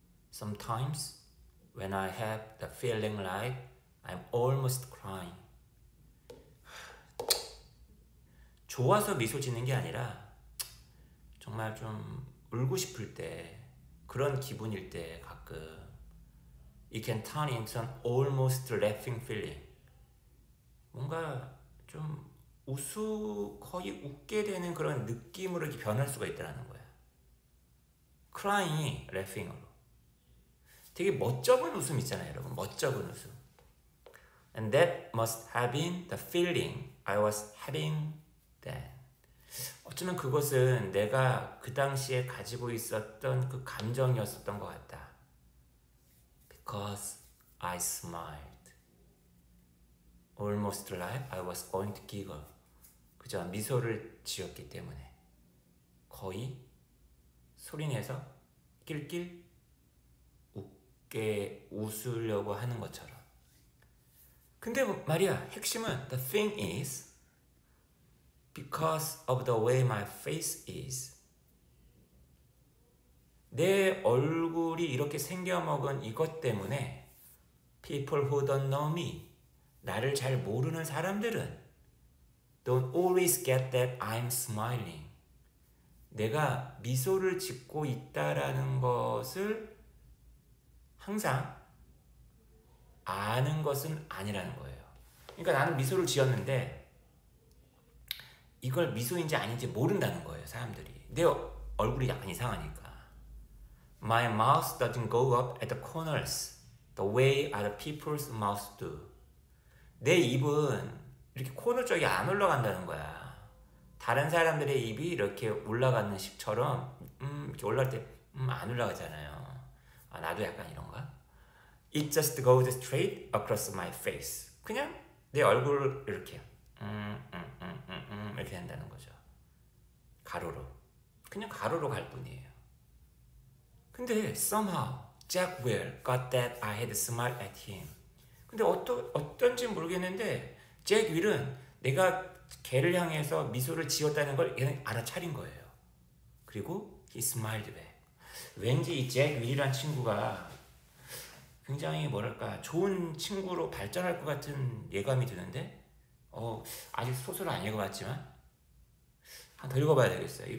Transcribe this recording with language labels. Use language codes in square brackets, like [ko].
[en] Sometimes when I have the feeling like I'm almost crying. [ko] 좋아서 미소 짓는 게 아니라 정말 좀 울고 싶을 때 그런 기분일 때 가끔 [en] it can turn into an almost laughing feeling. [ko] 뭔가 좀 거의 웃게 되는 그런 느낌으로 이렇게 변할 수가 있다는 거야. crying이 laughing으로. 되게 멋쩍은 웃음 있잖아요, 여러분. 멋쩍은 웃음. [en] And that must have been the feeling I was having then. [ko] 어쩌면 그것은 내가 그 당시에 가지고 있었던 그 감정이었었던 것 같다. [en] Because I smiled. Almost like I was going to giggle. [ko] 그저 미소를 지었기 때문에 거의 소리내서 낄낄 웃으려고 하는 것처럼. 근데 말이야, 핵심은 [en] the thing is because of the way my face is. [ko] 내 얼굴이 이렇게 생겨먹은 이것 때문에 [en] people who don't know me, [ko] 나를 잘 모르는 사람들은 [en] don't always get that I'm smiling. [ko] 내가 미소를 짓고 있다라는 것을 항상 아는 것은 아니라는 거예요. 그러니까 나는 미소를 지었는데 이걸 미소인지 아닌지 모른다는 거예요, 사람들이. 내 얼굴이 약간 이상하니까. [en] My mouth doesn't go up at the corners the way other people's mouths do. [ko] 내 입은 이렇게 코너 쪽이 안 올라간다는 거야. 다른 사람들의 입이 이렇게 올라가는 식처럼 이렇게 올라갈 때 안 올라가잖아요. 아, 나도 약간 이런가? [en] It just goes straight across my face. [ko] 그냥 내 얼굴을 이렇게 이렇게 한다는 거죠. 가로로. 그냥 가로로 갈 뿐이에요. 근데 [en] somehow Jack Will got that I had smiled at him. [ko] 근데 어떤지 모르겠는데 잭 윌은 내가 걔를 향해서 미소를 지었다는 걸 걔는 알아차린 거예요. 그리고 [en] he smiled back. [ko] 왠지 이 잭 윌이란 친구가 굉장히 뭐랄까 좋은 친구로 발전할 것 같은 예감이 드는데 아직 소설을 안 읽어봤지만 한 더 읽어봐야 되겠어요.